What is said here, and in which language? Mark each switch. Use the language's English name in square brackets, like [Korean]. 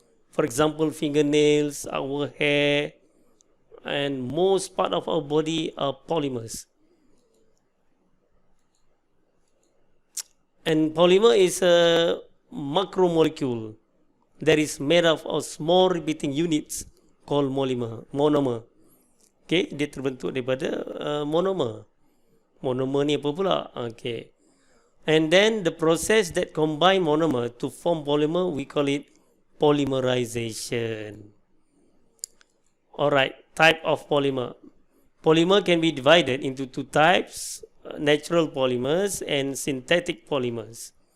[English] For example, fingernails, our hair, and most part of our body are polymers. And polymer is a macromolecule that is made up of small repeating units called monomer. [Malay] Okay, dia terbentuk daripada monomer. Monomer ni apa pula? Okay. [English] And then the process that combine monomer to form polymer, we call it polymerization. Alright, type of polymer. Polymer can be divided into two types, natural polymers and synthetic polymers.